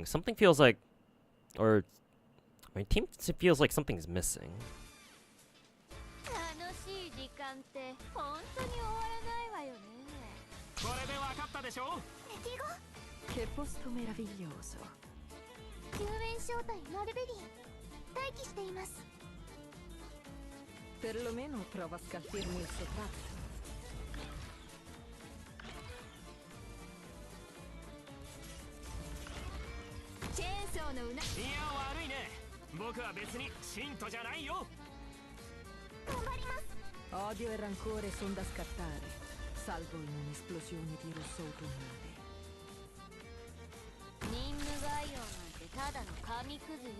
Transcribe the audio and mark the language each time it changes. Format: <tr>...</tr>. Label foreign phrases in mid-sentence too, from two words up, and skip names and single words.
<en>Something feels like, or my team feels like something's missing.</en> <ja>楽しい時間って本当に終わらないわよね。これで分かったでしょ。敵が</ja> <it>Che posto meraviglioso.</it> <ja>救援小隊マルベリー待機しています。</ja> <it>Perlomeno prova a scalfirmi il soprabito.</it> <ja>チェーンソーのうな。いや悪いね。僕は別に信徒じゃないよ。頑張ります。</ja> <it>Odio e rancore son da scattare, salvo in un'esplosione di rosso autunnale.</it> <ja>任務概要なんてただの紙くずよ。</ja>